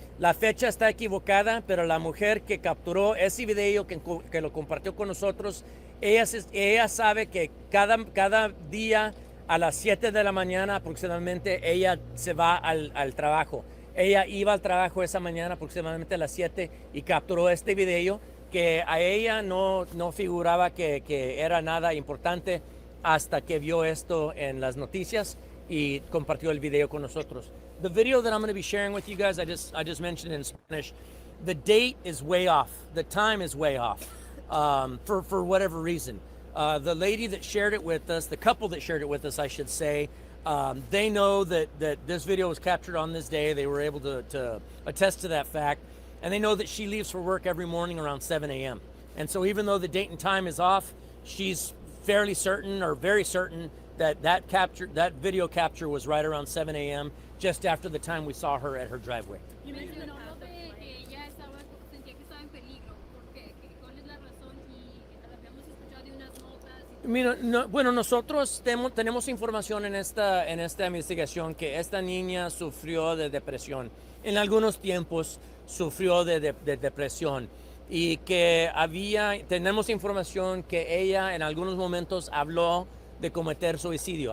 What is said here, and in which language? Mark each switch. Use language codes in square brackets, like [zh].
[es] La fecha está equivocada, pero la mujer que capturó ese video, que lo compartió con nosotros, ella sabe que cada día a las 7 de la mañana aproximadamente ella se va al trabajo. Ella iba al trabajo esa mañana aproximadamente a las 7 y capturó este video que a ella no figuraba que era nada importante hasta que vio esto en las noticias y compartió el video con nosotros. [en] The video that I'm going to be sharing with you guys, I just mentioned in Spanish. The date is way off. The time is way off, for whatever reason. The lady that shared it with us, the couple that shared it with us, I should say, they know that this video was captured on this day. They were able to attest to that fact. And they know that she leaves for work every morning around 7 a.m. And so even though the date and time is off, she's fairly certain or very certain that video capture was right around 7 a.m. just after the time we saw her at her driveway. [es] Mencionó lo de que ella sentía que estaba en peligro. ¿Por qué? ¿Cuál es la razón? Y habíamos escuchado de unas notas. Mira, bueno, nosotros tenemos información en esta investigación que esta niña sufrió de depresión. En algunos tiempos sufrió de depresión y que tenemos información que ella en algunos momentos habló de cometer suicidio.